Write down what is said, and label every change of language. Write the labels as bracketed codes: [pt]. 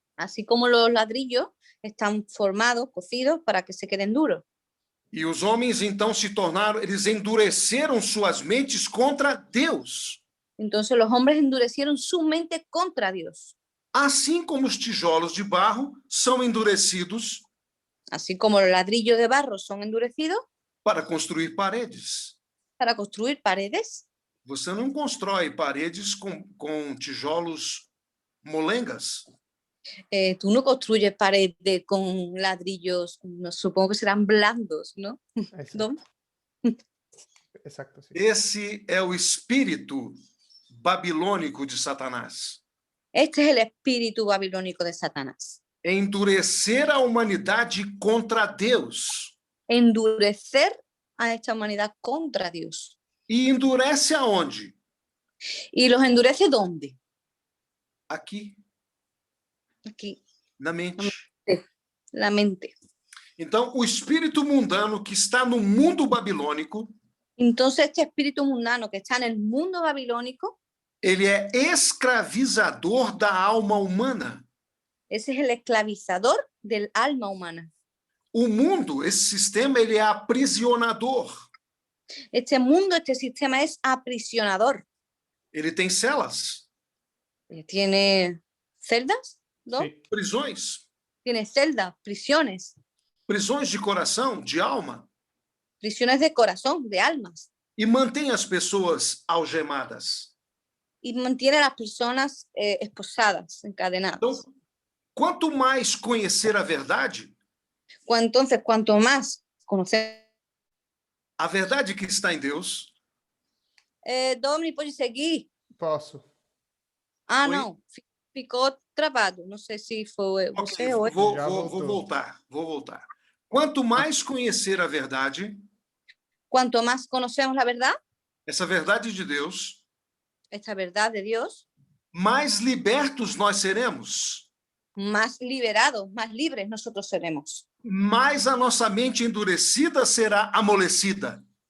[es] así como los ladrillos están formados, cocidos para que se queden duros. [pt] E os homens então se tornaram, eles endureceram suas mentes contra Deus. [es] Entonces los hombres endurecieron su mente contra Dios, [pt] Assim como os tijolos de barro são endurecidos [es] así como los ladrillos de barro son endurecidos [pt] para construir paredes. [es] para construir paredes. [pt] Você não constrói paredes com tijolos molengas. [es] Tú no construyes paredes con ladrillos, no, supongo que serán blandos, ¿no? Exacto. ¿No? Exacto, sí. [pt] Esse é o espírito babilônico de Satanás. [es] Este es el espíritu babilónico de Satanás. [pt] Endurecer a humanidade contra Deus. [es] Endurecer a esta humanidad contra Dios. [pt] E endurece aonde? [es] ¿Y los endurece dónde? [pt] Aqui, [es] Aquí, [pt] na mente. [es] la mente. [pt] Então, o espírito mundano que está no mundo babilônico, [es] Entonces este espíritu mundano que está en el mundo babilónico, [pt] ele é escravizador da alma humana. [es] ese es el esclavizador del alma humana. [pt] O mundo, esse sistema, ele é aprisionador. [es] Este mundo, este sistema es aprisionador. [pt] Ele tem celas, [es] Tiene celdas, ¿no? Sí. [pt] prisões, [es] Tiene celdas, prisiones, [pt] prisões de coração, de alma, [es] prisiones de corazón, de almas. [pt] e mantém as pessoas algemadas. [es] y mantiene a las personas esposadas, encadenadas. [pt] Então, quanto mais conhecer a verdade [es] Entonces, cuanto más conocemos, [pt] que está em Deus, Domini, pode seguir? Posso. Ah, Oi? não, ficou travado. Não sei se foi você ou eu. vou voltar. Quanto mais conhecer a verdade, [es] Cuanto más conocemos la verdad, [pt] essa verdade de Deus, [es] esta verdad de Dios, [pt] mais libertos nós seremos, [es] más liberados, más libres nosotros seremos. [pt] mais a nossa mente endurecida será amolecida.